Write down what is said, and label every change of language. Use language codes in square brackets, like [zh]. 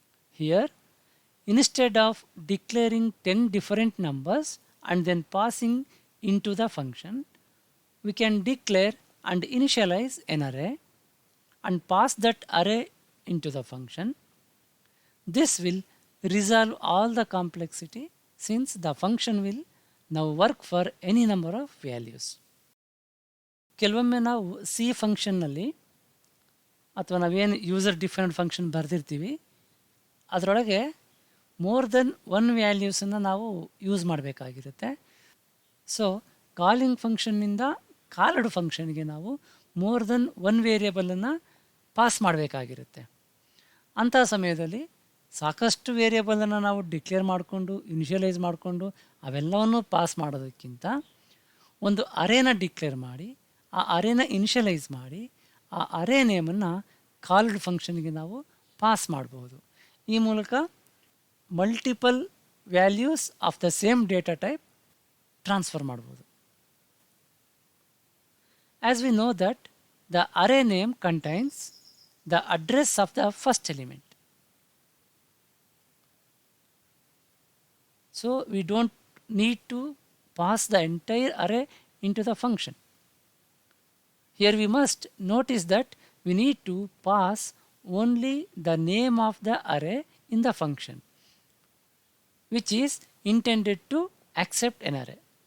[en] Here, instead of declaring 10 different numbers and then passing into the function, we can declare and initialize an array and pass that array into the function. This will resolve all the complexity since the function will now work for any number of values. [kn] ಕೆಲವೊಮ್ಮೆ ನಾವು C ಫಂಕ್ಷನ್ನಲ್ಲಿ ಅಥವಾ ನಾವೇನು user defined function ಬರೆದಿರ್ತೀವಿ ಅದರೊಳಗೆ [en] more than one [kn] ವ್ಯಾಲ್ಯೂಸನ್ನು ನಾವು use ಮಾಡಬೇಕಾಗಿರುತ್ತೆ. So calling ಫಂಕ್ಷನ್ನಿಂದ called ಫಂಕ್ಷನ್ಗೆ ನಾವು [en] more than one [kn] ವೇರಿಯೇಬಲನ್ನು pass ಮಾಡಬೇಕಾಗಿರುತ್ತೆ. ಅಂಥ ಸಮಯದಲ್ಲಿ ಸಾಕಷ್ಟು ವೇರಿಯೇಬಲನ್ನು ನಾವು ಡಿಕ್ಲೇರ್ ಮಾಡಿಕೊಂಡು ಇನಿಷಿಯಲೈಸ್ ಮಾಡಿಕೊಂಡು ಅವೆಲ್ಲವನ್ನು ಪಾಸ್ ಮಾಡೋದಕ್ಕಿಂತ ಒಂದು ಅರೇನ ಡಿಕ್ಲೇರ್ ಮಾಡಿ ಆ ಅರೇನ ಇನಿಷಿಯಲೈಸ್ ಮಾಡಿ ಆ ಅರೇ ನೇಮನ್ನು ಕಾಲ್ಡ್ ಫಂಕ್ಷನ್ಗೆ ನಾವು ಪಾಸ್ ಮಾಡ್ಬೋದು. ಈ ಮೂಲಕ [en] multiple values of the same data type [kn] transfer ಮಾಡ್ಬೋದು. [en] As we know that the array name contains the address of the first element. So we don't need to pass the entire array into the function. Here we must notice that we need to pass only the name of the array in the function, which is intended to accept an array.